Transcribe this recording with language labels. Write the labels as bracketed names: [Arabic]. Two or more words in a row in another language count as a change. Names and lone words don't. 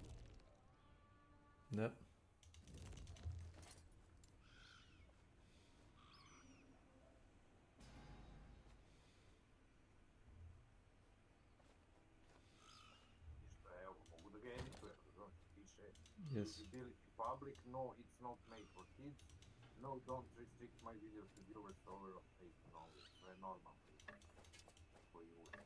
[Bosnian] Da. Evo, mogu da ga editujem, razumijete? Piše [English] Yes. visibility public, no, it's not made for kids. No, don't restrict my videos to viewers over of 18 only. [Bosnian] Sve normalno. Koji uvijek.